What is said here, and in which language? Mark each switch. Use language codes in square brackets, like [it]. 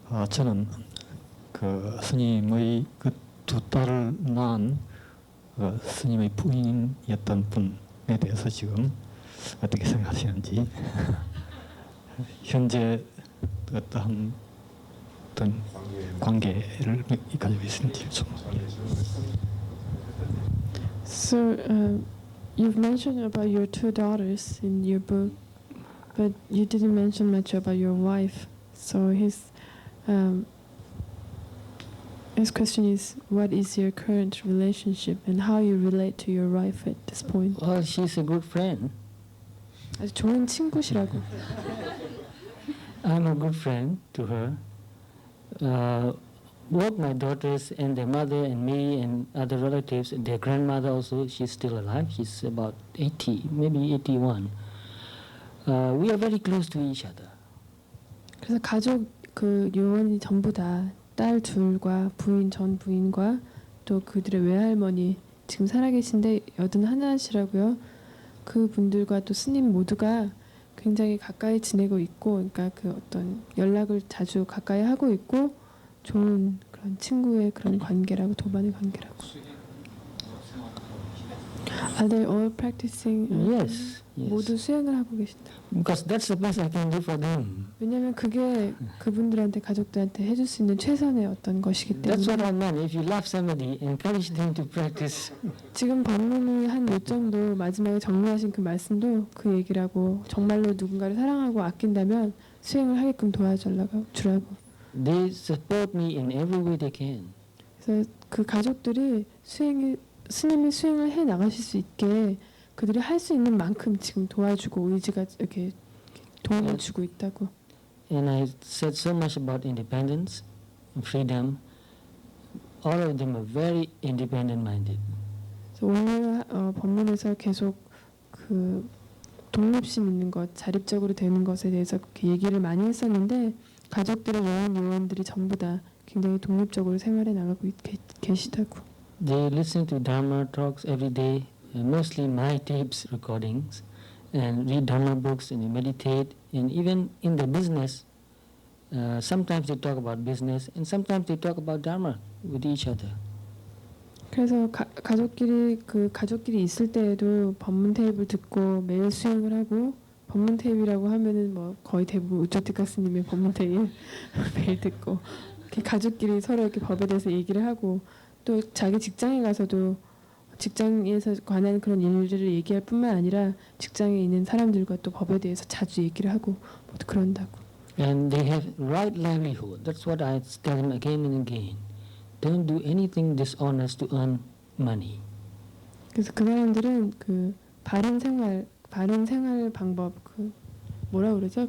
[ko] 저는 그 스님의 그 두 딸을 낳은 스님의 부인이었던 분에 대해서 지금 어떻게 생각하시는지 현재 어떤 관계를 가지고 있는지 좀. [en] So, you've mentioned about your two daughters in your book, but you didn't mention much about your wife. So his question is, what is your current relationship and how you relate to your wife at this point? Well, she's a good friend. [ko] 아주 좋은 친구시라고. [en] I'm a good friend to her. Both my daughters and their mother and me and other relatives, their grandmother also, she's still alive. She's about 80, maybe 81. We are very close to each other. [ko] 그래서 가족 그 요원이 전부 다 딸 둘과 부인 전 부인과 또 그들의 외할머니 지금 살아계신데 81이시라고요. 그 분들과 또 스님 모두가 굉장히 가까이 지내고 있고, 그러니까 그 어떤 연락을 자주 가까이 하고 있고 좋은 그런 친구의 그런 관계라고, 도반의 관계라고. [en] Are they all practicing? Yes, [ko] 모두 [en] yes. [ko] 수행을 하고 계신다. [en] Because that's the best I can do for them. [ko] 왜냐하면 그게 그분들한테 가족들한테 해줄 수 있는 최선의 어떤 것이기 [en] That's what [ko] 때문에. [en] I meant. If you love somebody, encourage them to practice. [ko] 지금 법문을 한 요점도 마지막에 정리하신 그 말씀도 그 얘기라고, 정말로 누군가를 사랑하고 아낀다면 수행을 하게끔 도와주라고. [en] They support me in every way they can. [ko] 그래서 그 가족들이 스님이 수행을 해 나가실 수 있게 그들이 할 수 있는 만큼 지금 도와주고 의지가 이렇게 도움을 주고 있다고. [en] And I said so much about independence, freedom. All of them are very independent-minded. [ko] 그래서 오늘 법문에서 계속 그 독립심 있는 것, 자립적으로 되는 것에 대해서 그렇게 얘기를 많이 했었는데, 가족들의 요원들이 전부 다 굉장히 독립적으로 생활해 나가고 계시다고. [en] They listen to Dharma talks every day, mostly my tapes recordings, and read Dharma books and they meditate. And even in the business, sometimes they talk about business and sometimes they talk about Dharma with each other. [ko] 그래서 가족끼리 있을 때에도 법문 테이프를 듣고 매일 수행을 하고, 법문 테이프라고 하면은 뭐 거의 대부분 우쩌티카 스님의 법문 테이프 매일 듣고, 이렇게 가족끼리 서로 이렇게 법에 대해서 얘기를 하고, 또 자기 직장에 가서도 직장에서 관한 그런 일들을 얘기할 뿐만 아니라 직장에 있는 사람들과 또 법에 대해서 자주 얘기를 하고 모두 그런다고. [en] And they have right livelihood. That's what I tell them again and again. Don't do anything dishonest to earn money. [ko] 그래서 그 사람들은 그 바른 생활 방법, 그 뭐라 그러죠?